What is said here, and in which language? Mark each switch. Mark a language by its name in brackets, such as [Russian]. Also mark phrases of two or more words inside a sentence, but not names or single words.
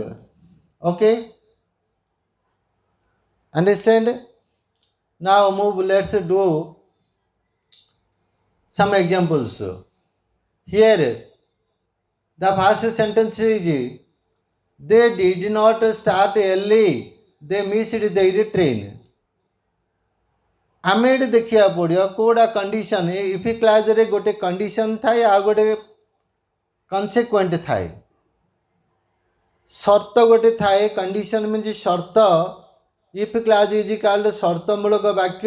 [English] Okay, understand? Now move, let's do some examples. Here the first sentence is they did not start early, they missed their train. [Odia] ଆମେ ଏଠି ଦେଖିବାକୁ ପଡ଼ିବ କେଉଁଟା କଣ୍ଡିସନ୍. [English] if clauseରେ [Odia] ଗୋଟେ କଣ୍ଡିସନ୍ ଥାଏ, ଆଉ ଗୋଟେ କନସିକ୍ୱେଣ୍ଟ ଥାଏ. ସର୍ତ୍ତ ଗୋଟେ ଥାଏ. [English] condition means [Odia] ସର୍ତ୍ତ. [English] if clause is called [Odia] ସର୍ତ୍ତମୂଳକ ବାକ୍ୟ.